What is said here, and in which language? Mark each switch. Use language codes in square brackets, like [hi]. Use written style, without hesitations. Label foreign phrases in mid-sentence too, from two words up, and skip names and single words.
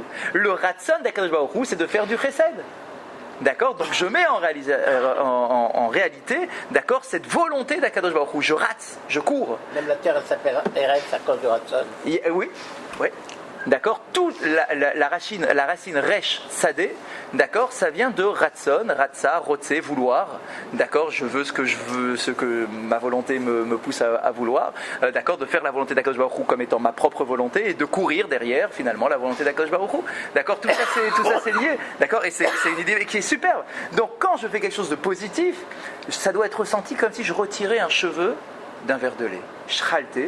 [fr] Le ratson d' [he] הקדוש ברוך הוא, [fr] c'est de faire du chesed. d'accord, donc je mets en réalité, d'accord, cette volonté d' [he] הקדוש ברוך הוא. [fr] Je rate, je cours. Même la terre, elle s'appelle Eretz à cause de Ratson. Oui, oui. D'accord, toute la racine resh sadé, d'accord, ça vient de [he] רצון, רצה, רוצה, [fr] vouloir, d'accord, je veux ce que ma volonté me pousse à vouloir, d'accord, de faire la volonté d' [he] הקדוש ברוך הוא [fr] comme étant ma propre volonté et de courir derrière finalement la volonté d' [he] הקדוש ברוך הוא, [fr] d'accord, tout ça c'est lié, d'accord, et c'est une idée qui est superbe. Donc quand je fais quelque chose de positif, ça doit être ressenti comme si je retirais un cheveu d'un verre de lait, shralté.